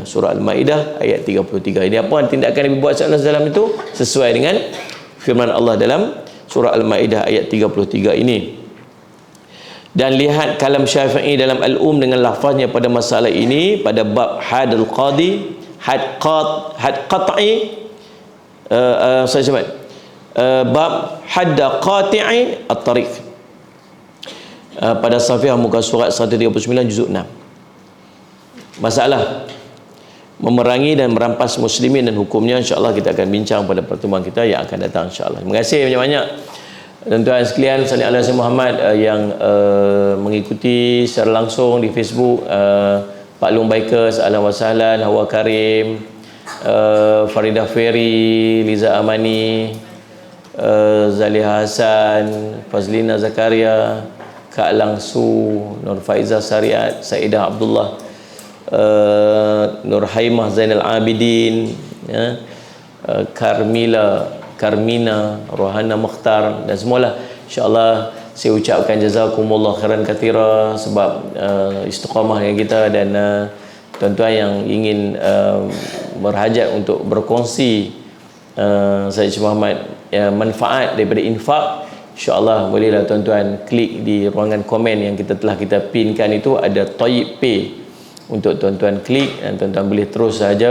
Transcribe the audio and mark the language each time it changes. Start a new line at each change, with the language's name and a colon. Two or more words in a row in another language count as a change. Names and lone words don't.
Malay: Surah Al-Maidah ayat 33. Ini apa tindakan yang dibuat dalam itu sesuai dengan firman Allah dalam surah Al-Maidah ayat 33 ini. Dan lihat kalam Syafi'i dalam Al-Um dengan lafaznya pada masalah ini, pada bab hadul qadi,
Arabic: حد قطع,
Malay: saya sebut bab
Arabic: حد قاطع الطريق,
Malay: pada Safiyah muka surat 139 juzuk 6. Masalah memerangi dan merampas muslimin dan hukumnya, insya-Allah kita akan bincang pada pertemuan kita yang akan datang, insya-Allah. Terima kasih banyak-banyak tuan-tuan sekalian
Arabic: صلى الله عليه
Malay: Muhammad yang mengikuti secara langsung di Facebook, Pak Long Bikers,
Arabic: أهلا وسهلا,
Malay: Hawa Karim, Faridah Ferry, Liza Amani, Zaliha Hasan, Fazlina Zakaria, Kak Langsu, Nur Faiza Syariat, Saidah Abdullah, Nur Haimah Zainal Abidin, ya, Karmina, Rohana Mukhtar, dan semualah. InsyaAllah saya ucapkan
Arabic: جزاكم الله خيرا كثيرا
Malay: sebab istiqamah dengan kita, dan tuan-tuan yang ingin berhajat untuk berkongsi Syed Muhammad manfaat daripada infak, InsyaAllah bolehlah tuan-tuan klik di ruangan komen yang telah kita pinkan itu, ada Tayyib Pay untuk tuan-tuan klik, dan tuan-tuan boleh terus saja.